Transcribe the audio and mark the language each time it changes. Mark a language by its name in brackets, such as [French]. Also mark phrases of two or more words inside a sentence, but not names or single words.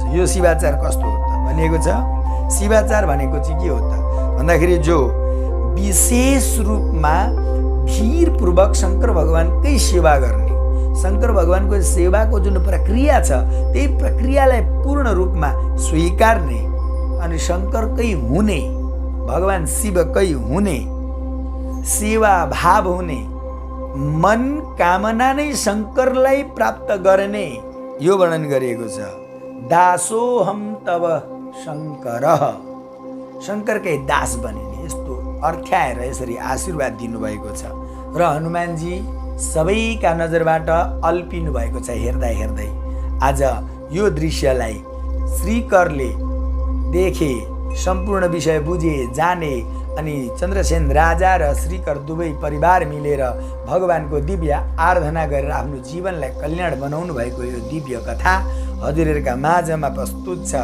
[Nepali] यो शिवाचार कस्तो हो त भनिएको छ। शिवाचार भनेको चाहिँ के हो त भन्दाखेरि जो विशेष रूपमा धीरपूर्वक शङ्कर भगवानकै सेवा गर्ने, शङ्कर भगवानको सेवाको जुन प्रक्रिया छ त्यही प्रक्रियालाई पूर्ण रूपमा स्वीकार्ने अनि शङ्करकै हुने, भगवान शिवकै हुने, सेवा भाव हुने, मन कामना नै शङ्करलाई प्राप्त गर्ने यो वर्णन गरिएको छ। [Sanskrit] दासोहम तव शङ्कर, [Nepali] शङ्करकै दास बनिने यस्तो अर्थ्याएर यसरी आशीर्वाद दिनुभएको छ। र हनुमानजी सबैका नजरबाट अल्पिनु भएको छ हेर्दा हेर्दै। आज यो दृश्यलाई श्रीकरले देखे, सम्पूर्ण विषय बुझे, जाने अनि चन्द्रसेन राजा र श्रीकर दुवै परिवार मिलेर भगवानको दिव्य आराधना गरेर आफ्नो जीवनलाई कल्याण बनाउनु भएको यो दिव्य कथा हजुरहरूका माझमा प्रस्तुत छ।